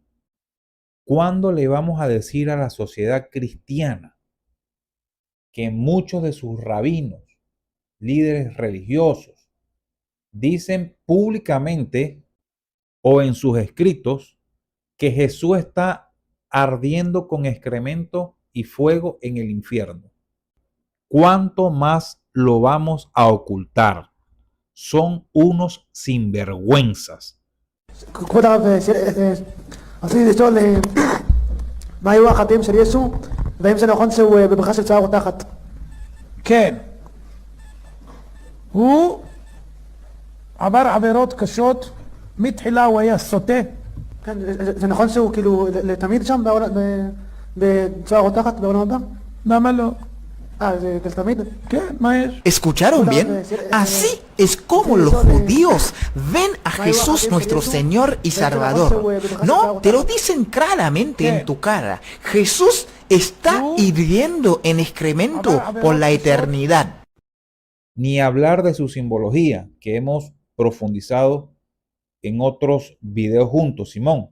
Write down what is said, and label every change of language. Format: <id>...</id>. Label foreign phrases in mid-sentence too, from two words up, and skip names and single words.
<es>¿Cuándo le vamos a decir a la sociedad cristiana que muchos de sus rabinos, líderes religiosos, dicen públicamente o en sus escritos que Jesús está ardiendo con excremento y fuego en el infierno? ¿Cuánto más lo vamos a ocultar? Son unos sinvergüenzas.</es> <he>כבוד הרב, רציתי לשאול מה היו החטאים של ישו, והאם זה נכון שהוא בברכה של צער רותחת? כן. הוא עבר עבירות קשות, מתחילה הוא היה סוטה. כן, זה נכון שהוא כאילו לתמיד שם בצער רותחת בעולם הבא? למה לא? זה לתמיד? כן, מה יש?</he> <es>¿Escucharon bien? Así es como los judíos ven a Jesús nuestro Señor y Salvador. No, te lo dicen claramente en tu cara. Jesús está hirviendo en excremento por la eternidad. Ni hablar de su simbología, que hemos profundizado en otros videos juntos, Simón.</es>